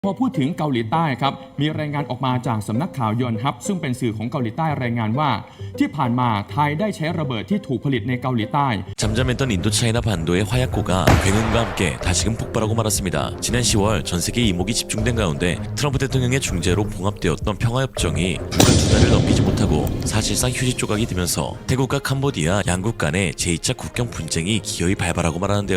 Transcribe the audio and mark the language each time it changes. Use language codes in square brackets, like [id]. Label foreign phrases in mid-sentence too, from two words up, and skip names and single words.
[th] พอพูดถึงเกาหลีใต้ครับมีรายงานออกมาจากสำนักข่าวยอนฮับซึ่งเป็นสื่อของเกาหลีใต้รายงานว่าที่ผ่านมาไทยได้ใช้ระเบิดที่ถูกผลิตในเกาหลีใต้ [ko] 잠잠했던 인도차이나 반도의 화약고가 굉음과 함께 다시금 폭발하고 말았습니다. 지난 10월 전 세계 이목이 집중된 가운데 트럼프 대통령의 중재로 봉합되었던 평화협정이 불과 2달을 넘기지 못하고 사실상 휴지 조각이 되면서 태국과 캄보디아 양국 간의 제2차 국경 분쟁이 기어이 발발하고 말하는데요.